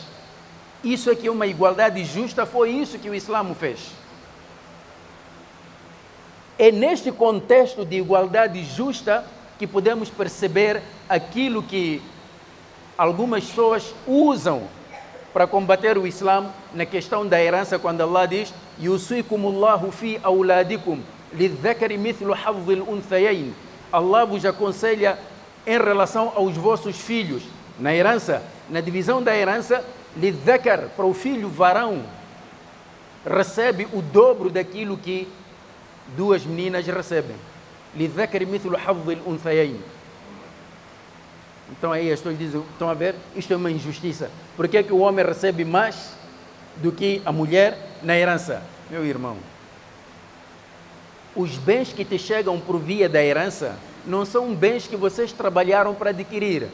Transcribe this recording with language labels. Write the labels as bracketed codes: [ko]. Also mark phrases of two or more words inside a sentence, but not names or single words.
[pt] Isso é que é uma igualdade justa, foi isso que o Islã fez. É neste contexto de igualdade justa que podemos perceber aquilo que algumas pessoas usam para combater o Islã na questão da herança, quando Allah diz: [ar] يوصيكم الله في أولادكم للذكر مثل حظ الأنثيين. [pt] Allah vos aconselha em relação aos vossos filhos, na herança, na divisão da herança, lidhakar, para o filho varão, recebe o dobro daquilo que duas meninas recebem. [ar] لِلذَّكَرِ مِثْلُ حَظِّ الْأُنْثَيَيْنِ. [pt] Então aí as pessoas dizem, estão a ver, isto é uma injustiça. Por que o homem recebe mais do que a mulher na herança? Meu irmão, os bens que te chegam por via da herança não são bens que vocês trabalharam para adquirir.